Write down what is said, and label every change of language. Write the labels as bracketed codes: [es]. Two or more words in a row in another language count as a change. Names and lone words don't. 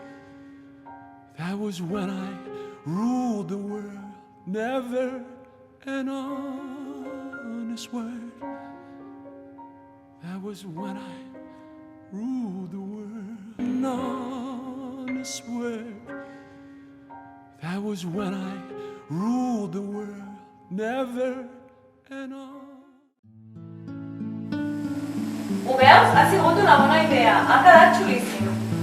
[en] That was when I ruled the world, never an honest word. That was when I ruled the world, an honest word. That was when I ruled the world, never and all. [ca] Ho veus? Ha sigut una bona idea. Ha quedat xulíssim.